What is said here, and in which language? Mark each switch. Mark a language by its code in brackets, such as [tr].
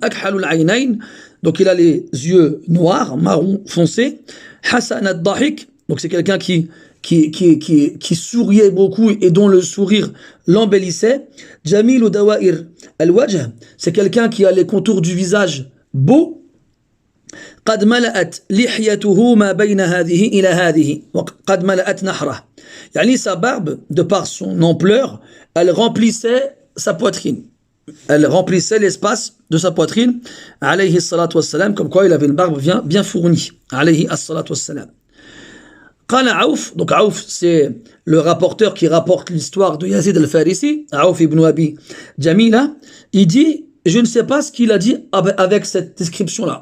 [ar] Akhalul aynayn, [fr] donc il a les yeux noirs, marron foncé. [ar] Hasan ad-dahik, [fr] donc c'est quelqu'un qui souriait beaucoup et dont le sourire l'embellissait. [ar] Jamil ou dawa'ir al-wajh, [fr] c'est quelqu'un qui a les contours du visage beaux. [ar] قد ملأت لحيته ما بين هذه إلى هذه وقد ملأت نحره. يعني [fr] sa barbe, de par son ampleur, elle remplissait sa poitrine. Elle remplissait l'espace de sa poitrine, alayhi salatu wassalam, comme quoi il avait une barbe bien fournie, alayhi salatu wassalam. [ar] Qala Aouf, [fr] donc Aouf c'est le rapporteur qui rapporte l'histoire de Yazid al-Farisi, Aouf ibn Abi Jamila, il dit, je ne sais pas ce qu'il a dit avec cette description-là.